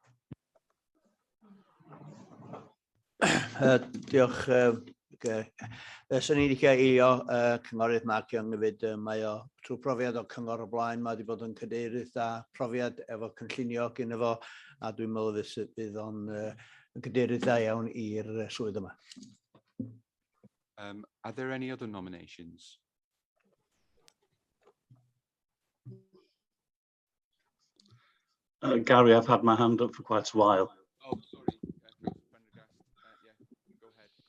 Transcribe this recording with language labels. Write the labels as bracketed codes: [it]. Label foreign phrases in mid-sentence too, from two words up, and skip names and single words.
[cy] Diolch. Swn i'n licio eilio cynghorydd Mark Young hefyd. Mae o trwy profiad o cyngor o blaen, mae wedi bod yn cadeirydd da profiad efo cynllunio gyda fo, a dwi'n meddwl fydd o'n cadeirydd da iawn i'r swydd yma. [en] Are there any other nominations? Gary, I've had my hand up for quite a while. Oh, sorry. Yeah, go ahead.